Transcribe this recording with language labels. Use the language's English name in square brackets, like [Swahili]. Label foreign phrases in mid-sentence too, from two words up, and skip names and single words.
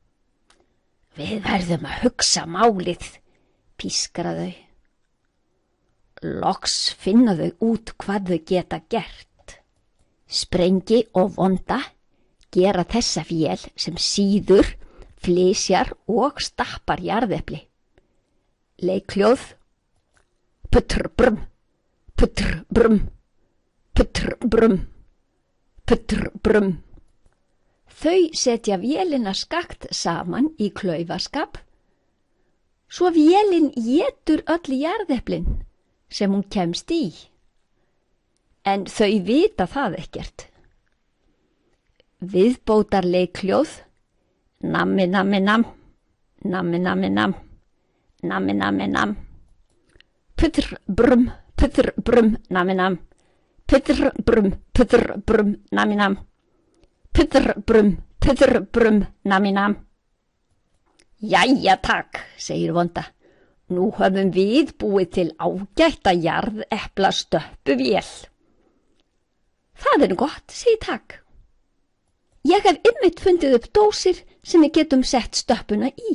[Icelandic] Við verðum að hugsa málið, pískra þau. Loks finna þau út hvað þau geta gert. Sprengi og Vonda gera þessa vél sem síður, flysjar og stappar jarðepli. Leikhljóð: putr brum, putr brum, putr brum, putr brum. Þau setja vélina skakt saman í klaufaskap, svo vélin étur öll jarðeplin sem hún kemst í. En þau vita það ekkert. Viðbótar leikhljóð: nammi nammi nam, nammi nammi nam, nammi nammi nam, putr brum, nammi nam, putr brum, nammi nam, putr brum, nammi nam. Jæja takk, segir Vonda. Nú höfum við búið til ágætta jarðeplastöppuvél. Það gott, segir Takk. Ég hef einmitt fundið upp dósir sem við getum sett stöppuna í.